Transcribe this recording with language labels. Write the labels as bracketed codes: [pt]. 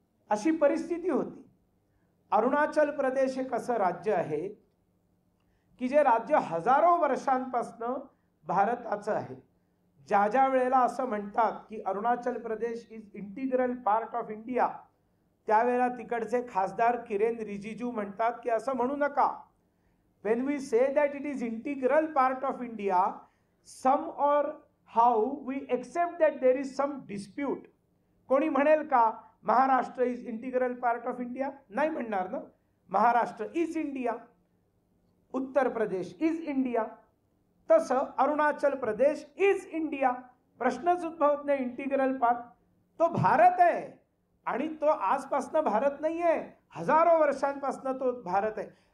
[mr] अशी परिस्थिती होती. अरुणाचल प्रदेश एक असं राज्य आहे की जे राज्य हजारो वर्षांपासून भारताचं आहे. ज्या ज्या वेळेला असं म्हणतात की Arunachal Pradesh [en] is integral part of India, [mr] त्यावेळेला तिकडचे खासदार किरेन रिजिजू म्हणतात की असं म्हणू नका. [en] when we say that it is integral part of India, some or how we accept that there is some dispute. [mr] कोणी म्हणेल का Maharashtra [en] Is integral part of India? [mr] नाही म्हणणार ना. [en] Maharashtra is India, Uttar Pradesh is India. [mr] तसं अरुणाचल प्रदेश [en] Is India. [mr] प्रश्नच उद्भवत नाही. इंटिग्रल पार्ट तो भारत आहे आणि तो आजपासनं भारत नाही आहे, हजारो वर्षांपासून तो भारत आहे.